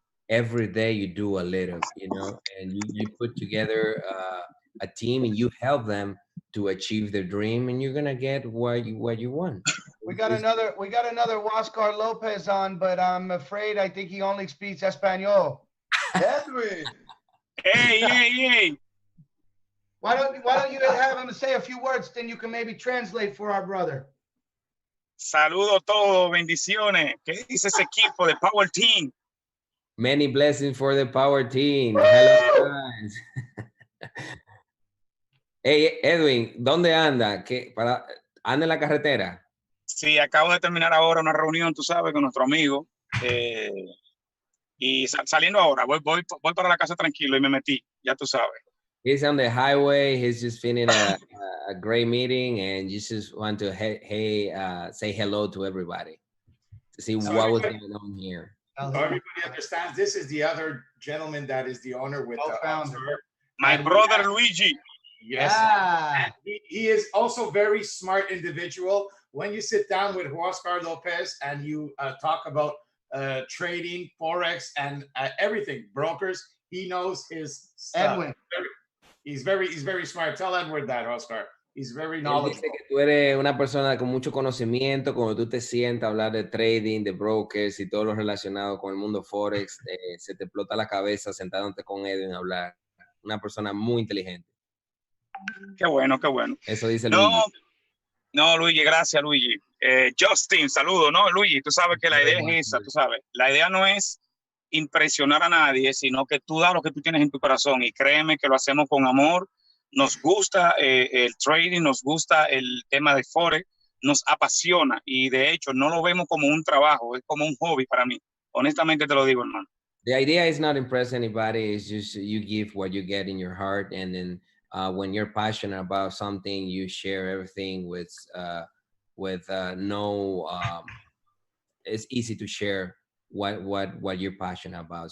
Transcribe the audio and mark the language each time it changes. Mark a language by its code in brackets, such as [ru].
[en] Every day you do a little, you know, and you put together a team and you help them to achieve their dream, and you're gonna get what you want. We got another Oscar Lopez on, but I'm afraid I think he only speaks Espanol. Edwin. Hey. Why don't you have him say a few words, then you can maybe translate for our brother. [es] Saludo todo, bendiciones. ¿Qué dice ese equipo de Power Team? [en] Many blessings for the power team. Hello, guys. [es] Hey, Edwin, ¿dónde anda? ¿Anda en la carretera? Sí, acabo de terminar ahora una reunión, tú sabes, con nuestro amigo. Y saliendo ahora, voy para la casa tranquilo y me metí, ya tú sabes. [en] He's on the highway. He's just finishing a great meeting, and you just want to say hello to everybody to see So what was going on here. So everybody understands this is the other gentleman that is the owner with the Co-founder. My brother Luigi. Yes. Ah. He is also very smart individual. When you sit down with Oscar Lopez and you talk about trading, Forex, and everything, brokers, he knows his stuff. Edwin. He's very smart. Tell Edward that, Oscar. He's very [es] Él [en] knowledgeable. [es] dice que tú eres una persona con mucho conocimiento. Cuando tú te sientas a hablar de trading, de brokers y todo lo relacionado con el mundo Forex, se te explota la cabeza sentándote con Edwin a hablar. Una persona muy inteligente. Qué bueno, qué bueno. Eso dice Luigi. No, Luigi, gracias, Luigi. Justin, saludo, ¿no? Luigi, tú sabes que la idea es esa, tú sabes. La idea no es impresionar a nadie, sino que tú das lo que tú tienes en tu corazón, y créeme que lo hacemos con amor. Nos gusta el trading, nos gusta el tema de Forex, nos apasiona, y de hecho no lo vemos como un trabajo, es como un hobby para mí. Honestamente te lo digo, hermano. [en] The idea is not impress anybody. It's just you give what you get in your heart, and then when you're passionate about something, you share everything with no. It's easy to share what you're passionate about.